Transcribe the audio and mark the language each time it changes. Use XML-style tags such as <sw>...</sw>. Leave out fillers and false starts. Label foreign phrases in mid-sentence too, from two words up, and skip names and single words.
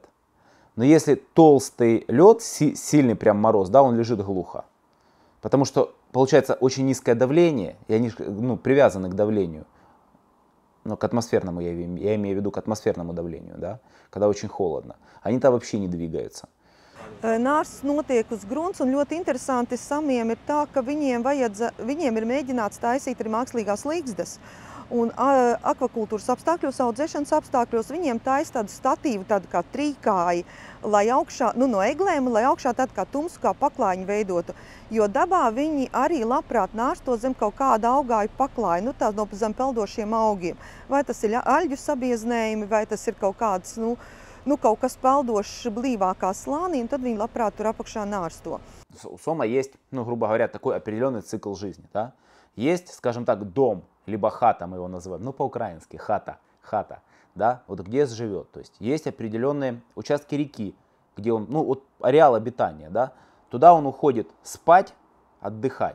<ru>Но если толстый лед, сильный прям мороз, да, он лежит глухо. Потому что получается очень низкое давление, и они привязаны к давлению. Но к атмосферному, я имею в виду к атмосферному давлению, да? Когда очень холодно. Они там вообще не двигаются.</ru> <lv>Nārsts notiek uz grunts, un ļoti interesanti samiem ir tā, ka viņiem ir mēģināts taisīt arī mākslīgās līgzdas. Un akvakultūras apstākļos, audzēšanas apstākļos viņiem taisa tādu statīvu, tādu kā trīkāji, lai augšā, no eglēm, lai augšā tādu kā tumsu, kā paklājiņu veidotu. Jo dabā viņi arī labprāt nārsto zem kaut kāda augāju paklāju, tā no zem peldošiem augiem. Vai tas ir aļģu sabieznējumi, vai tas ir kaut kāds, kaut kas peldošs blīvākā slānī, un tad viņi labprāt tur apakšā nārsto.</lv> <ru>У сома есть, грубо говоря, такой определенный цикл жизни, да? Есть, скажем так, дом, либо хата, мы его называем, по-украински, хата, да, вот где живет. То есть есть определенные участки реки, где он, ареал обитания, да, туда он уходит спать, отдыхать.</ru>